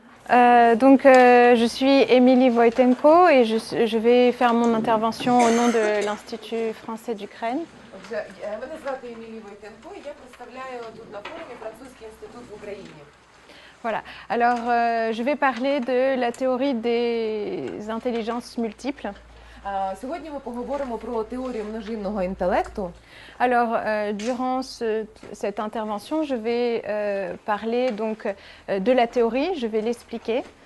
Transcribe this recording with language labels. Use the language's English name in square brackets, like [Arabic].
[French] Je suis Émilie Wojtenko et je vais faire mon intervention au nom de l'Institut français d'Ukraine. [Ukrainian] Мене звати Емілія Войтенко, і я представляю тут на форумі Французький інститут в Україні. [French] Voilà. Alors, je vais parler de la théorie des intelligences multiples. [Ukrainian] Сьогодні ми поговоримо про теорію множинного інтелекту. [French] Alors, durant cette intervention, je vais parler donc de la théorie, je vais l'expliquer.